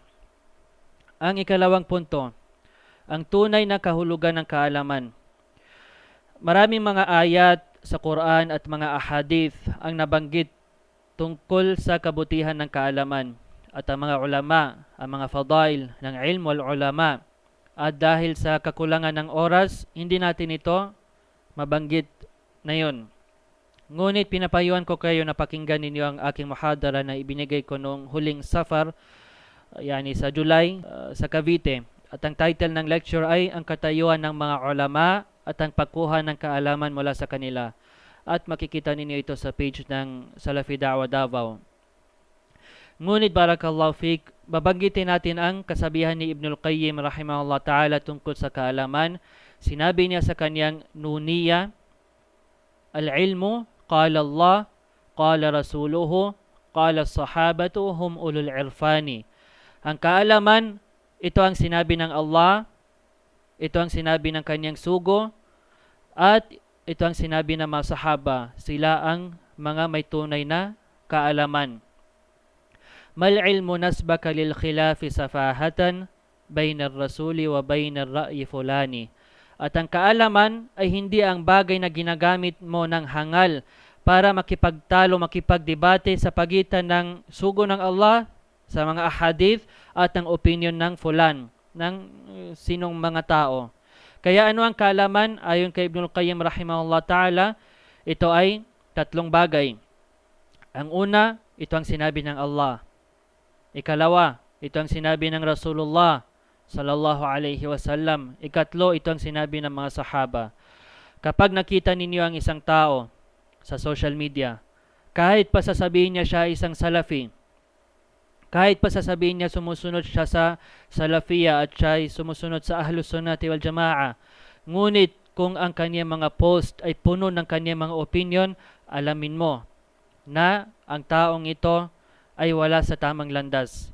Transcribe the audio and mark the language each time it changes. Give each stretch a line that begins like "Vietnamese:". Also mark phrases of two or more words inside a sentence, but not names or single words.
Filipino: Ang ikalawang punto, ang tunay na kahulugan ng kaalaman. Maraming mga ayat sa Quran at mga ahadith ang nabanggit tungkol sa kabutihan ng kaalaman. At ang mga ulama, ang mga fadail ng
Arabic: علم العلماء,
Filipino: at dahil sa kakulangan ng oras, hindi natin ito mabanggit na yun. Ngunit pinapayuhan ko kayo na pakinggan ninyo ang aking muhadara na ibinigay ko noong huling Safar, yani sa July, sa Cavite. At ang title ng lecture ay ang katayuan ng mga ulama at ang pagkuha ng kaalaman mula sa kanila. at makikita ninyo ito sa page ng Salafi Da'wa Davao. Ngunit
Arabic: بارك الله فيك,
Filipino: babanggitin natin ang kasabihan ni Ibnul Qayyim
Arabic: رحمه الله تعالى
Filipino: tungkol sa kaalaman. Sinabi niya sa kanyang Nuniya,
Arabic: العلم قال الله قال رسوله قال الصحابة هم أولو العرفان.
Filipino: Ang kaalaman, ito ang sinabi ng Allah, ito ang sinabi ng kanyang sugo, at ito ang sinabi ng mga sahaba. Sila ang mga may tunay na kaalaman.
Arabic: ما العلم نصبك للخلاف سفاهة بين الرسول وبين الرأي فلان.
Filipino: At ang kaalaman ay hindi ang bagay na ginagamit mo ng hangal para makipagtalo, makipagdebate sa pagitan ng sugo ng Allah sa mga ahadith at ang opinion ng fulan, ng sinong mga tao. Kaya ano ang kaalaman? Ayon kay Ibnul Qayyim
Arabic: رحمه الله تعالى,
Filipino: ito ay tatlong bagay. Ang una, ito ang sinabi ng Allah. Ikalawa, ito ang sinabi ng Rasulullah
Arabic: صلى الله عليه وسلم.
Filipino: Ikatlo, ito ang sinabi ng mga sahaba. Kapag nakita ninyo ang isang tao sa
English: social media,
Filipino: kahit pa sasabihin niya siya isang salafi, kahit pa sasabihin niya sumusunod siya sa Salafiyya at siya ay sumusunod sa Ahlus Sunnati wal Jama'a, ngunit kung ang kanyang mga post ay puno ng kanyang mga opinion, alamin mo na ang taong ito ay wala sa tamang landas.